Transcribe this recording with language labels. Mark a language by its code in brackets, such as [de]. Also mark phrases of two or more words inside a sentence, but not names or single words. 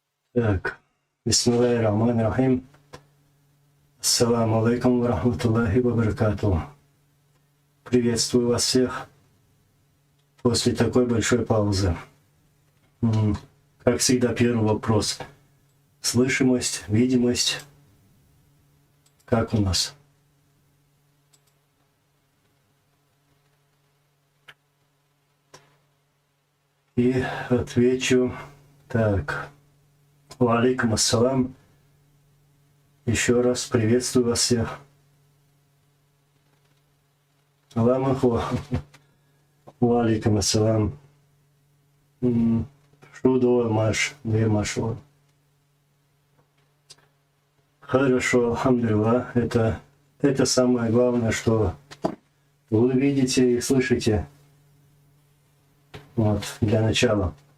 [ru] Так, [ar] بسم الله الرحمن الرحيم. السلام عليكم ورحمة الله وبركاته. [ru] Приветствую вас всех после такой большой паузы. Как всегда, первый вопрос. Слышимость, видимость. Как у нас? И отвечу так. [ar] وعليكم السلام. [ru] Еще раз приветствую вас всех. Аламаху. [ar] وعليكم السلام. Шудо маш, не машло. [ru] Хорошо, алхамдулилlah. Это самое главное, что вы видите и слышите. Вот, для начала.